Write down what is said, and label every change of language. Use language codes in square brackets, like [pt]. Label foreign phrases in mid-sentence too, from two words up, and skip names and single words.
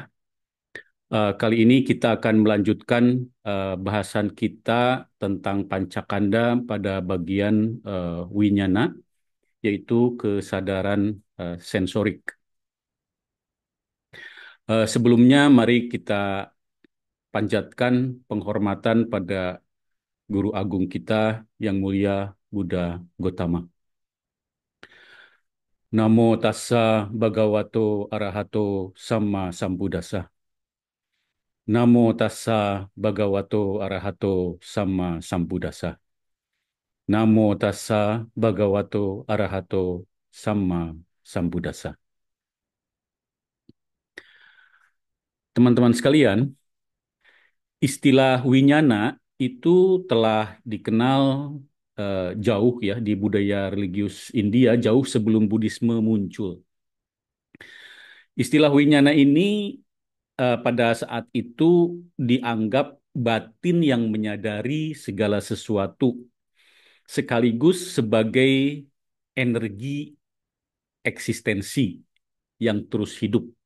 [id] Kali ini kita akan melanjutkan bahasan kita tentang Pancakanda pada bagian Winyana, yaitu kesadaran sensorik. Sebelumnya, mari kita panjatkan penghormatan pada Guru Agung kita yang mulia Buddha Gotama. [pi] Namo tassa bhagavato arahato sama sambuddhassa. Namo tassa bhagavato arahato sama sambuddhassa. Namo tassa bhagavato arahato sama sambuddhassa. [id] Teman-teman sekalian, istilah winyana itu telah dikenal jauh ya di budaya religius India jauh sebelum Buddhisme muncul. Istilah winyana ini pada saat itu dianggap batin yang menyadari segala sesuatu, sekaligus sebagai energi eksistensi yang terus hidup.